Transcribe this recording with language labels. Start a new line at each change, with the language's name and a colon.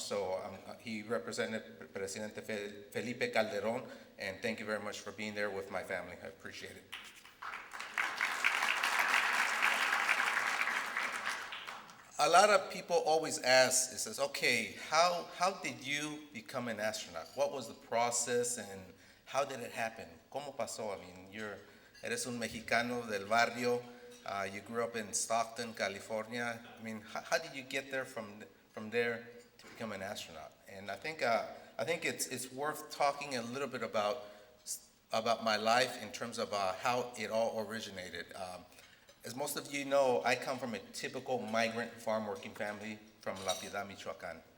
English: So he represented Presidente Felipe Calderón, and thank you very much for being there with my family. I appreciate it. A lot of people always ask, it says, okay, how did you become an astronaut? What was the process and how did it happen?
Spanish: ¿Cómo pasó?
English: I mean,
Spanish: eres un mexicano del barrio.
English: You grew up in Stockton, California. I mean, how did you get there from there to become an astronaut? And I think it's worth talking a little bit about my life in terms of how it all originated. As most of you know, I come from a typical migrant farm working family from La Piedad, Michoacan.